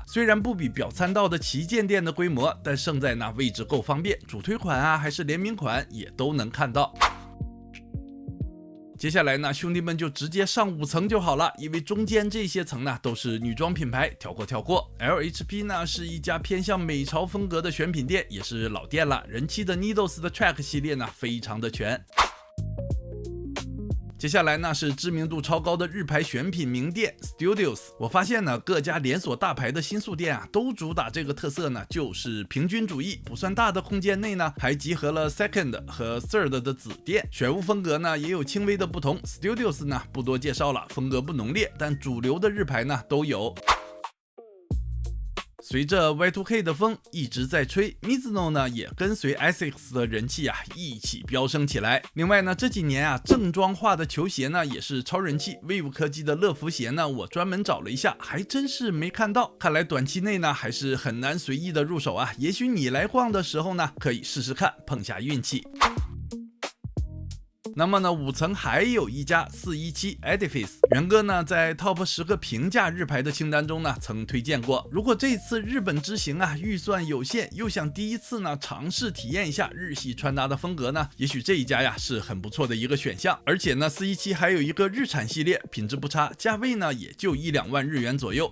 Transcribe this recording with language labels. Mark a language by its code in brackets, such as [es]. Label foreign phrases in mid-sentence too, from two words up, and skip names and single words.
[zh] 雖然不比表參道的旗艦店的規模，但勝在呢位置夠方便，主推款啊還是聯名款也都能看到。接下來呢，兄弟們就直接上5層就好了，因為中間這些層呢都是女裝品牌，跳過。LHP 呢是一家偏向美潮風格的選品店，也是老店了，人氣的 Needles 的 Track 系列呢非常的全。接下來呢是知名度超高的日牌選品名店 Studios。我發現呢各家連鎖大牌的新宿店啊都主打這個特色呢，就是平均主義。不算大的空間內呢還集合了 Second 和 Third 的子店，選物風格呢也有輕微的不同。 Studios 呢不多介紹了，風格不濃烈，但主流的日牌呢都有。隨着 Y2K 的風一直在吹 ，Mizuno 呢也跟隨 Asics 的人氣啊一起飆升起來。另外呢，這幾年啊正裝化的球鞋呢也是超人氣。Wave 科技的樂福鞋呢，我專門找了一下，還真是沒看到。看來短期內呢還是很難隨意的入手啊。也許你來逛的時候呢，可以試試看，碰下運氣。那麼呢，5層還有一家417 Edifice， 元哥呢在 Top 10 個平價日牌的清單中呢曾推薦過。如果這次日本之行啊預算有限，又想第一次呢嘗試體驗一下日系穿搭的風格呢，也許這一家呀是很不錯的一個選項。而且呢，417還有一個日產系列，品質不差，價位呢也就1-2萬日元左右。